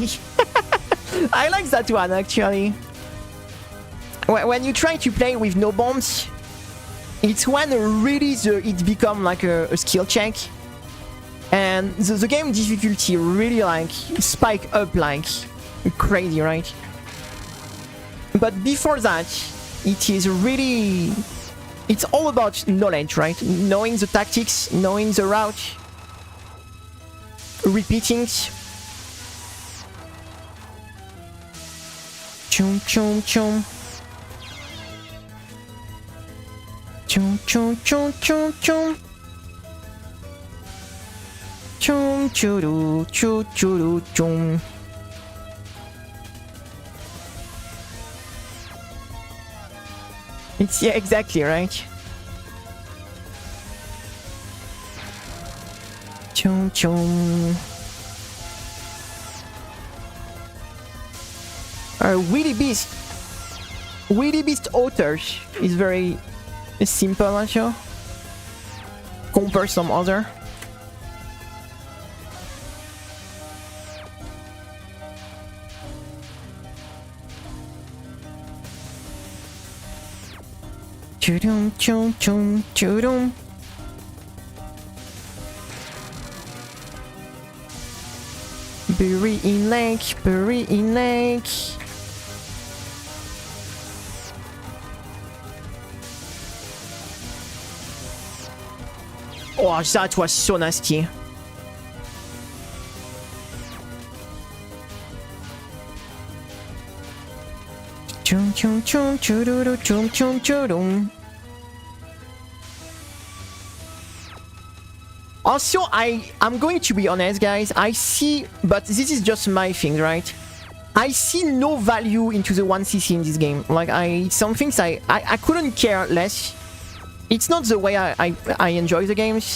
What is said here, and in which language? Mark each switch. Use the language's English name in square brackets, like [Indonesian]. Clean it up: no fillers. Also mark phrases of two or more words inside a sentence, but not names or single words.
[English] I like that one actually. When you try to play with no bombs, it's when really it becomes like a skill check, and the game difficulty really like spike up like crazy, right? But before that, it is really, it's all about knowledge, right? Knowing the tactics, knowing the route, repeating. Chum chum chum. Chum chum chum chum chum. Chum churu chu churu chum. It's yeah, exactly right. Chum chum. Willy Beast authors is very simple, actually. Compare some other. Chudum chum chum chudum. Bury in lake, bury in lake. Oh, that was so nasty. Chum chum chum chuduru chum chum chudum. Also, I'm going to be honest, guys. I see, but this is just my thing, right? I see no value into the 1cc in this game. Like, some things I couldn't care less. It's not the way I enjoy the games.